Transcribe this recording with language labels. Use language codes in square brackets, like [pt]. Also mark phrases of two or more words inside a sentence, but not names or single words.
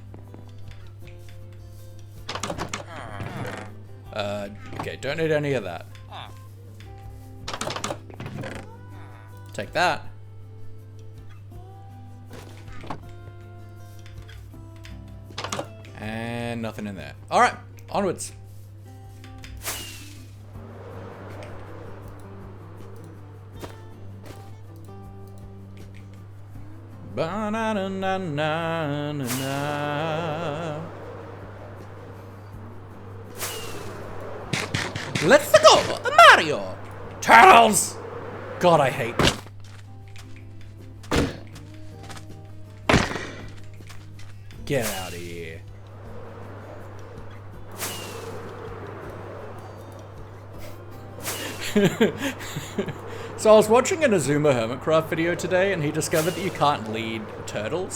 [en] Okay, don't need any of that. Take that. And nothing in there. Alright, onwards. Ba-na-na-na-na-na. Let's go! Mario! Turtles! God, I hate them. Get out of here. So I was watching an Azuma Hermitcraft video today and he discovered that you can't lead turtles.